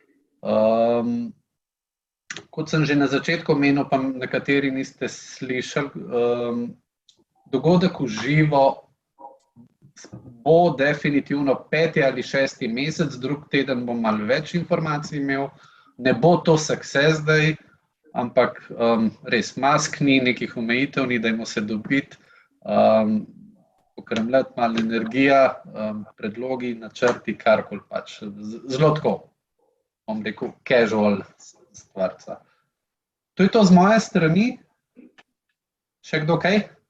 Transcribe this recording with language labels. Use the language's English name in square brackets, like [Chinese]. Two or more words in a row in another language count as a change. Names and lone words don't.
[Slovenian] Kot sem že na začetku omenil, pa nekateri niste slišali, dogodek v živo bo definitivno 5. ali 6. mesec, drug teden bom malo več informacij imel. Ne bo to [English] success day, [Slovenian] ampak res mask ni, nekih omejitev ni, dajmo se dobiti, pokremljati malo energija, predlogi, načrti, karkoli pač. Zelo tako, bom rekel, casual stvarca. To je to z moje strani. Še kdo kaj?